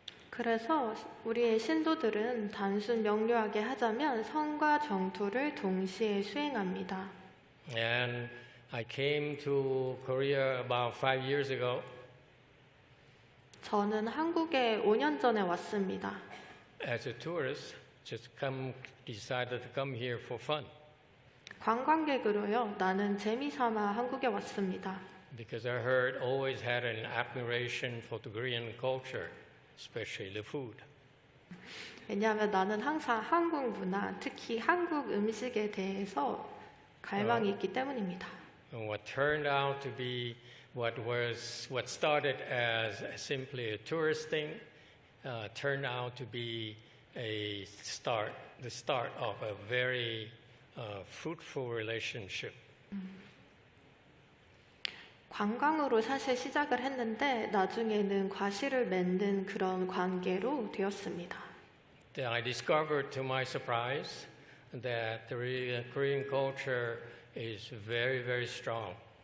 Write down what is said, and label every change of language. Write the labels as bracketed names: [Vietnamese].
[Korean] 그래서 우리의 신도들은 단순 명료하게 하자면 선과 정토를 동시에 수행합니다. [English] And I came to Korea about 5 years ago. [Korean] 저는 한국에 5년 전에 왔습니다. [English] As a tourist, decided to come here for fun. [Korean] 관광객으로요. 나는 재미삼아 한국에 왔습니다. [English] Because I always had an admiration for the Korean culture, especially the food. [Korean] 왜냐하면 나는 항상 한국 문화, 특히 한국 음식에 대해서 갈망이 있기 때문입니다. [English] And what turned out to be what started as simply a tourist thing, turned out to be the start of a very fruitful relationship. [Korean] 관광으로 사실 시작을 했는데 나중에는 과실을 맺는 그런 관계로 되었습니다. [English] Then I discovered to my surprise that the Korean culture is very, very strong.